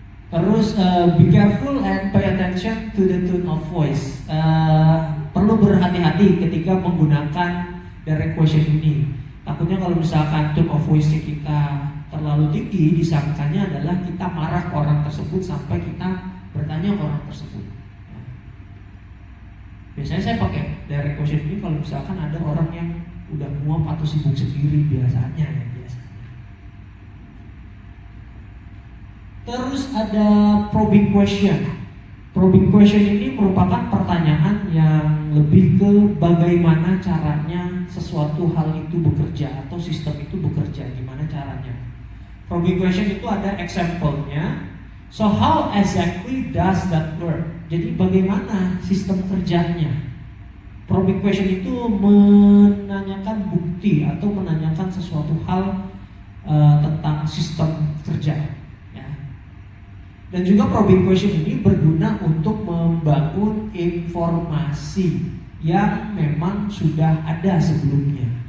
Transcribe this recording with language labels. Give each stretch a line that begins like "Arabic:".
Indonesian: Terus
English: be careful and pay attention to the tone of voice.
Indonesian: Perlu berhati-hati ketika menggunakan direct question ini. Takutnya kalau misalkan tone of voice kita terlalu tinggi, disangkanya adalah kita marah ke orang tersebut sampai kita bertanya ke orang tersebut. Biasanya saya pakai direct question ini kalau misalkan ada orang yang udah muak atau sibuk sendiri biasanya ya biasanya. Terus ada probing question. Probing question ini merupakan pertanyaan yang lebih ke bagaimana caranya sesuatu hal itu bekerja atau sistem itu bekerja, gimana caranya. Probing question itu ada example-nya.
English: So how exactly does that work?
Indonesian: Jadi bagaimana sistem kerjanya? Probing question itu menanyakan bukti atau menanyakan sesuatu hal tentang sistem kerja. Ya. Dan juga probing question ini berguna untuk membangun informasi yang memang sudah ada sebelumnya.